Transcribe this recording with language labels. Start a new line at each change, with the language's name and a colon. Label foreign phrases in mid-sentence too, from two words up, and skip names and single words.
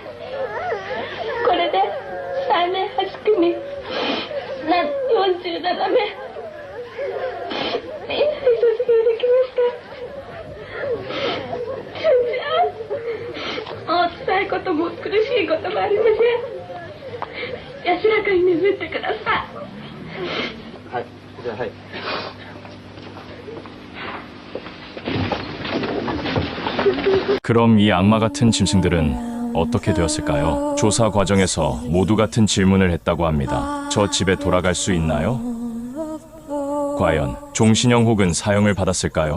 Japanese: これで3年8組47名みんなで卒業できました。純ちゃん、お辛いことも苦しいこともありません。安らかに眠ってください。はい、じゃあはい。
Korean: 그럼 이 악마 같은 짐승들은 어떻게 되었을까요? 조사 과정에서 모두 같은 질문을 했다고 합니다. 저 집에 돌아갈 수 있나요? 과연 종신형 혹은 사형을 받았을까요?